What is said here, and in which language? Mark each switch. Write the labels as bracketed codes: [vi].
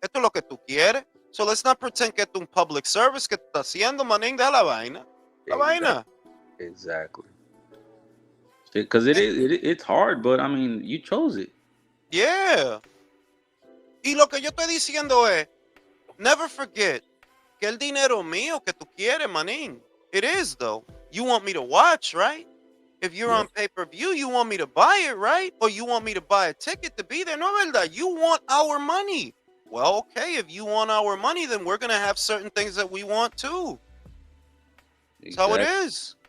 [es] Esto es lo que tú quieres. [en] So let's not pretend [es] que esto es un [en] public service [es] que está haciendo, manín, de la vaina. La vaina. [en] Exactly. Because it's hard, but I mean, you chose it. Yeah. [es] Y lo que yo estoy diciendo es, [en] never forget [es] que el dinero mío que tú quieres, manín. [en] It is, though. You want me to watch, right? If you're on pay-per-view, you want me to buy it, right? Or you want me to buy a ticket to be there. [es] No, verdad. [en] You want our money. Well, okay, if you want our money, then we're going to have certain things that we want too. That's how it is.